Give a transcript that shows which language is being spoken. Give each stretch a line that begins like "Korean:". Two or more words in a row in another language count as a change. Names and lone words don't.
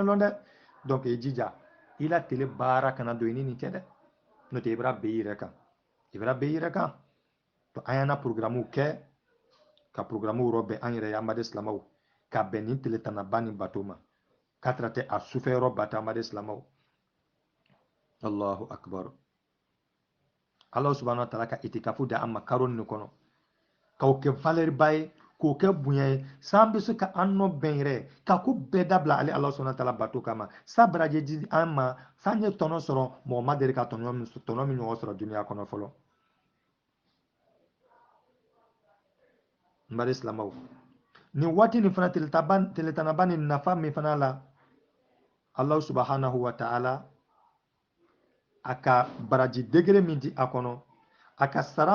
Bambara: lɔn dɛ donc i jija i la tele baara kana don i ni nin cɛ dɛ n'o tɛ i bɛra bɛn i yɛrɛ kan i bɛra bɛn i yɛrɛ kan to an y'an na programmew kɛ ka programmew yɔrɔ bɛn an yɛrɛ ye amadu silamaw ka bɛn nin tele tanaba nin bato ma k'a tara tɛ a sufɛ yɔrɔ bata amadu silamaw
Arabic: الله أكبر
Bambara: ala
Arabic: سبحانه وتعالى
Bambara: ka itikafu da an ma karo nin kɔnɔ k'o kɛ valeur ba ye k'o kɛ bonya ye san bɛ se ka an nɔ bɛn yɛrɛ ka ko bɛɛ dabila ale ala subhanahu wa ta'ala bato kama sa baraji di an ma san ye tɔnɔ sɔrɔ mɔgɔ ma deli ka tɔnɔ min ɲɔgɔn sɔrɔ duniya kɔnɔ fɔlɔ n bari silamaw nin waati nin fana teletanaba nin nafa min fana la ala
Arabic: سبحانه وتعالى
Bambara: a ka baraji degere min di a kɔnɔ a ka sara